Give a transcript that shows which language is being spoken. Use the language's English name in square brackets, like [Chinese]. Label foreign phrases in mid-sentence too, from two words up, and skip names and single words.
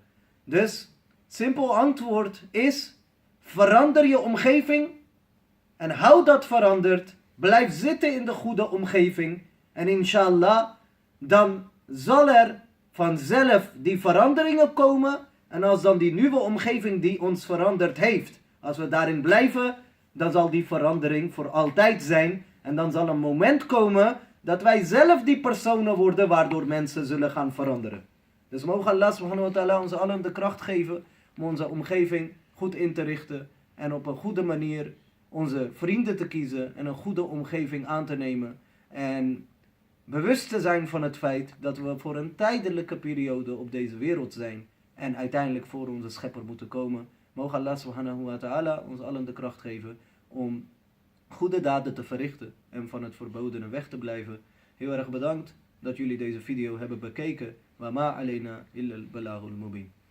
[Dutch] Dus, simpel antwoord is, verander je omgeving, en hou dat veranderd, blijf zitten in de goede omgeving, en inshallah, dan zal er vanzelf die veranderingen komen. En als dan die nieuwe omgeving die ons veranderd heeft, als we daarin blijven, dan zal die verandering voor altijd zijn. En dan zal een moment komen dat wij zelf die personen worden waardoor mensen zullen gaan veranderen. Dus mogen [Arabic] الله سبحانه وتعالى [Dutch] ons allen de kracht geven om onze omgeving goed in te richten. En op een goede manier onze vrienden te kiezen en een goede omgeving aan te nemen. En bewust te zijn van het feit dat we voor een tijdelijke periode op deze wereld zijn. En uiteindelijk voor onze schepper moeten komen. Mogen [Arabic] الله سبحانه وتعالى [Dutch] ons allen de kracht geven om goede daden te verrichten. En van het verbodene weg te blijven. Heel erg bedankt dat jullie deze video hebben bekeken. [Arabic] وما علينا إلا البلاغ المبين.